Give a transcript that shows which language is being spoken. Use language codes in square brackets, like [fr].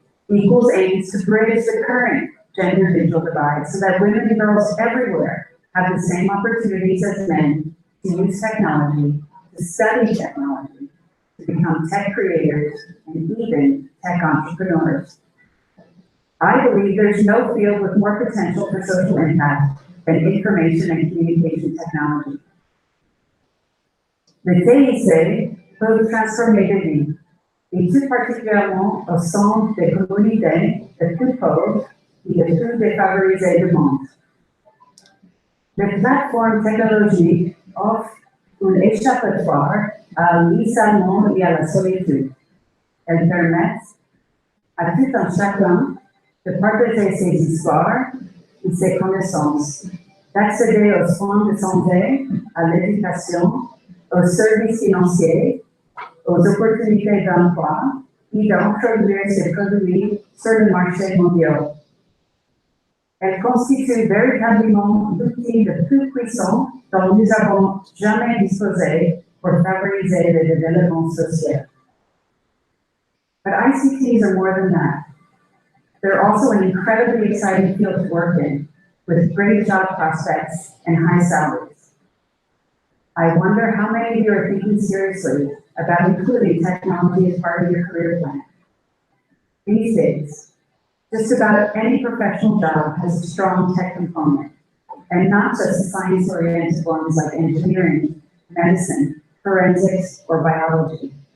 [en] Equals aims to bridge the current gender digital divide so that women and girls everywhere have the same opportunities as men to use technology, to study technology, to become tech creators, and even tech entrepreneurs. I believe there's no field with more potential for social impact than information and communication technology. [fr] Le TIC peut transformer des vies, et tout particulièrement au sein des communautés les plus pauvres et les plus défavorisées du monde. Les plateformes technologiques offrent un échappatoire à l'isolement et à la solitude. Elles permettent à tout un chacun de partager ses histoires et ses connaissances, d'accéder aux soins de santé, à l'éducation, aux services financiers, aux opportunités d'emploi et d'introduire ces produits sur le marché mondial. Elle constitue véritablement l'outil le plus puissant dont nous avons jamais disposé pour favoriser le développement social. [en] But ICTs are more than that. They're also an incredibly exciting field to work in, with great job prospects and high salaries. I wonder how many of you are thinking seriously about including technology as part of your career plan. These days, just about any professional job has a strong tech component, and not just science-oriented ones like engineering, medicine, forensics, or biology.